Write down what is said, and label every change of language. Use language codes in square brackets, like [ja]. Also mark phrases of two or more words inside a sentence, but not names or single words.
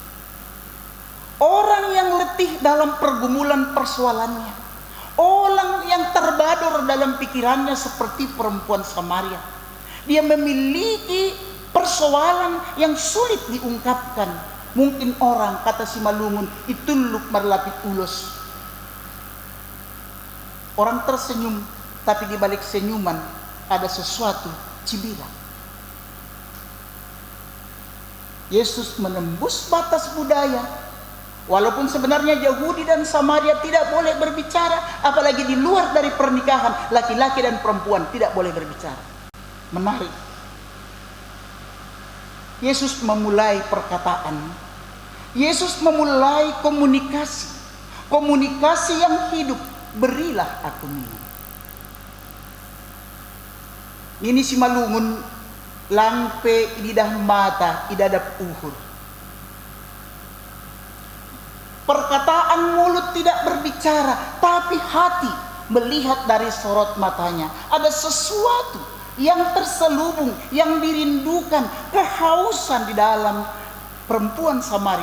[id] Orang yang letih dalam pergumulan persoalannya, orang yang terbador dalam pikirannya seperti perempuan Samaria, dia memiliki persoalan yang sulit diungkapkan. Mungkin orang kata si Malungun [smr] ituluk marlapit ulos. [id] Orang tersenyum, tapi di balik senyuman ada sesuatu cibiran. Yesus menembus batas budaya. Walaupun sebenarnya Yahudi dan Samaria tidak boleh berbicara, apalagi di luar dari pernikahan, laki-laki dan perempuan tidak boleh berbicara. Menarik. Yesus memulai perkataan. Yesus memulai komunikasi. Komunikasi yang hidup. Berilah aku minum. [smr] Ini si malungun lampe ididah mata idadap uhur. [id] Perkataan mulut tidak berbicara, tapi hati melihat dari sorot matanya. Ada sesuatu yang terselubung, yang dirindukan, kehausan di dalam perempuan Samaria.